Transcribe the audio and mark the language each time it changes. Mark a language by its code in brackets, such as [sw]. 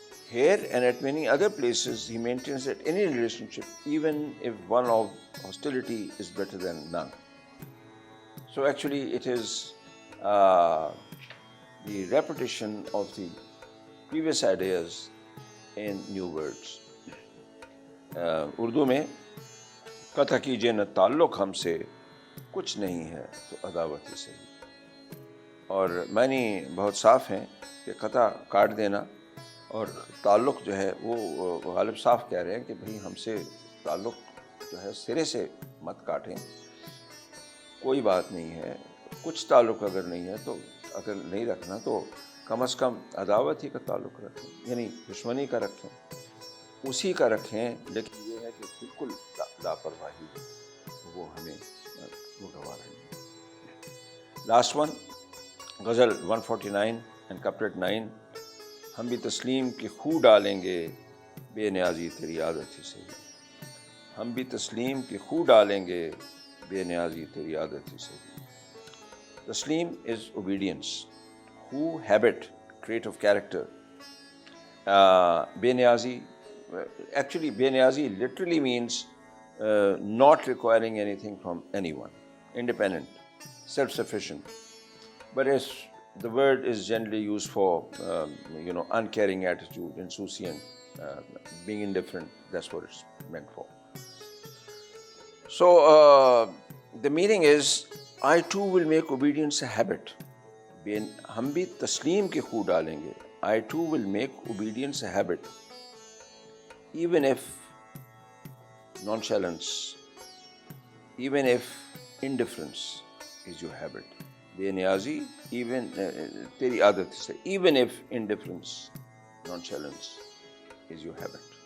[en] Here and at many other places, he maintains that any relationship, even if one of hostility, is better than none. So actually, it is the repetition of the previous ideas in new words. [ur] Urdu میں قطع کیجئے نہ تعلق ہم سے, کچھ نہیں ہے تو عداوت ہی صحیح. اور معنی بہت صاف ہیں کہ قطع کاٹ دینا, اور تعلق جو ہے وہ غالب صاف کہہ رہے ہیں کہ بھئی ہم سے تعلق جو ہے سرے سے مت کاٹیں، کوئی بات نہیں ہے. کچھ تعلق اگر نہیں ہے تو اگر نہیں رکھنا تو کم از کم عداوت ہی کا تعلق رکھیں، یعنی دشمنی کا رکھیں، اسی کا رکھیں. لیکن یہ ہے کہ بالکل لاپرواہی وہ ہمیں وہ گوارا نہیں. [en] Last one, ghazal 149 and couplet 9. [ur] ہم بھی تسلیم کی خو ڈالیں گے بے نیازی تیری عادت ہی صحیح. ہم بھی تسلیم کی خو ڈالیں گے بے نیازی تیری عادت ہی صحیح. [en] تسلیم is obedience. Who, habit, trait of character. بے نیازی, actually بے نیازی literally means not requiring anything from anyone, independent, self-sufficient. But as the word is generally used for uncaring attitude, insouciant, being indifferent. That's what it's meant for. So the meaning is, I too will make obedience a habit. [ur] ہم بھی تسلیم کی خو ڈالیں گے. [en] I too will make obedience a habit, even if nonchalance, even if indifference is your habit. بے نیازی even [ur] تیری عادت سے, [en] even if indifference, nonchalance is your habit.